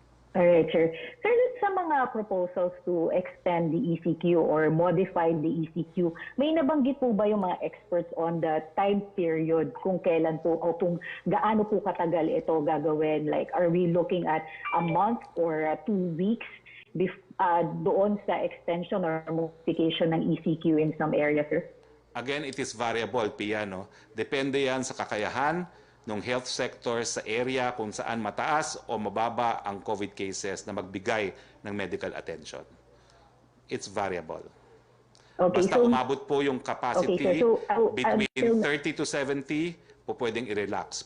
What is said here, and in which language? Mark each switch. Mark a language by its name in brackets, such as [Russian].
[Filipino] Alright, sir. Sir, sa mga proposals to extend the ECQ or modify the ECQ, may nabanggit po ba yung mga experts on the time period kung kailan po o kung gaano po katagal ito gagawin? [English] Like, are we looking at a month or 2 weeks? [Filipino] Doon sa [English] extension or modification ng ECQ in some areas, sir? Again, it is variable, Pia. No? [Filipino] Depende yan sa kakayahan ng health sector sa area kung saan mataas o mababa ang COVID cases na magbigay ng medical attention. [English] It's variable. Okay, [Filipino] Basta [English] so, [Filipino] umabot po yung capacity between 30 to 70, po pwedeng i-relax.